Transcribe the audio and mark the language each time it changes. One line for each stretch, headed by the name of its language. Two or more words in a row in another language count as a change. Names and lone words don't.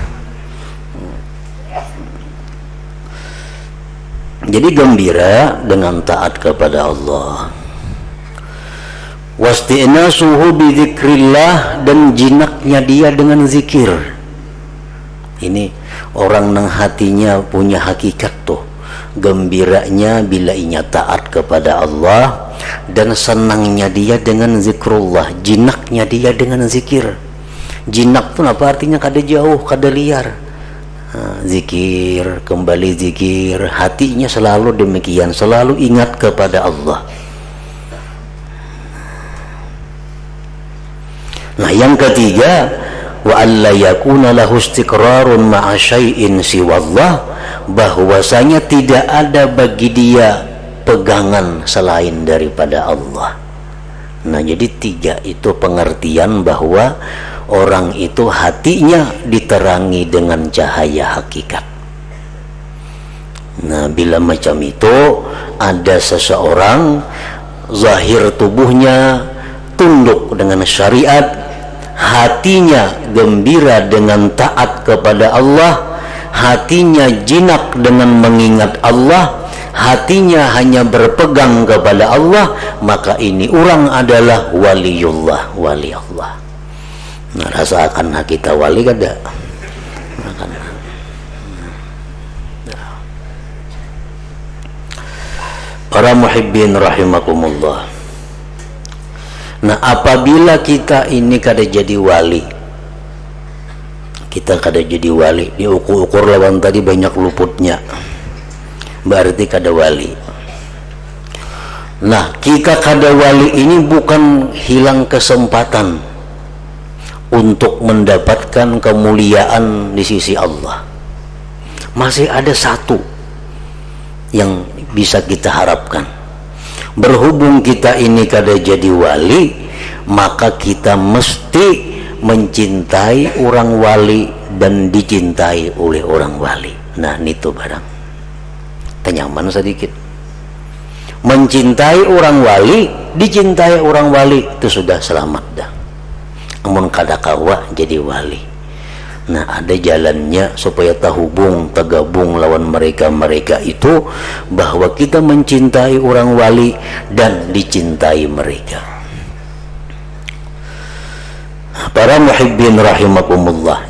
Indonesian: Jadi gembira dengan taat kepada Allah.
Arabic: واستئناسه بذكر الله,
Indonesian: dan jinaknya dia dengan zikir. Ini orang nang hatinya punya hakikat tuh, gembiranya bila inya taat kepada Allah, dan senangnya dia dengan zikrullah, jinaknya dia dengan zikir. Jinak tuh apa artinya? Kada jauh, kada liar. Zikir, kembali zikir, hatinya selalu demikian, selalu ingat kepada Allah. Nah, yang ketiga,
Arabic: وألا يكون له استقرار مع شيء سوى الله,
Indonesian: bahwasanya tidak ada bagi dia pegangan selain daripada Allah. Nah, jadi 3 itu pengertian bahwa orang itu hatinya diterangi dengan cahaya hakikat. Nah, bila macam itu, ada seseorang zahir tubuhnya tunduk dengan syariat, hatinya gembira dengan taat kepada Allah, hatinya jinak dengan mengingat Allah, hatinya hanya berpegang kepada Allah, maka ini orang adalah waliullah, wali Allah. Nah, rasakan kita wali kada? Para muhibbin rahimakumullah. Nah, apabila kita ini kada jadi wali, kita kada jadi wali, diukur-ukur lawan tadi banyak luputnya, berarti kada wali. Nah, kita kada wali ini bukan hilang kesempatan untuk mendapatkan kemuliaan di sisi Allah. Masih ada satu yang bisa kita harapkan. Berhubung kita ini kada jadi wali, maka kita mesti mencintai orang wali dan dicintai oleh orang wali. Nah, itu barang tenyaman sedikit. Mencintai orang wali, dicintai orang wali, itu sudah selamat dah.
Banjar: Amun kada kawa jadi wali.
Indonesian: Nah, ada jalannya supaya terhubung, tergabung lawan mereka-mereka itu, bahwa kita mencintai orang wali dan dicintai mereka. Para muhibbin rahimakumullah.